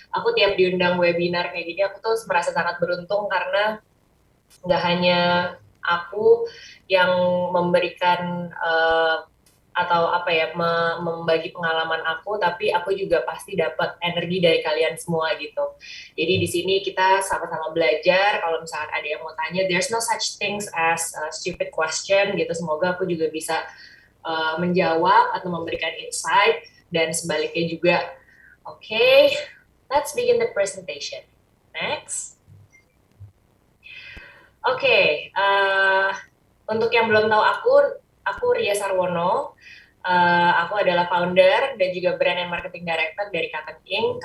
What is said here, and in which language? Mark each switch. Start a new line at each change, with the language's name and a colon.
Indonesian: Aku tiap diundang webinar kayak gini, aku tuh merasa sangat beruntung karena nggak hanya aku yang memberikan atau apa ya membagi pengalaman aku, tapi aku juga pasti dapat energi dari kalian semua gitu. Jadi di sini kita sama-sama belajar. Kalau misalkan ada yang mau tanya,
English: there's no such things as a stupid question
Indonesian: gitu. Semoga aku juga bisa menjawab atau memberikan insight, dan sebaliknya juga.
English: Oke, okay, let's begin the presentation. Next.
Indonesian: Oke, okay, untuk yang belum tahu aku Ria Sarwono. Aku adalah founder dan juga brand and marketing director dari Cotton Ink.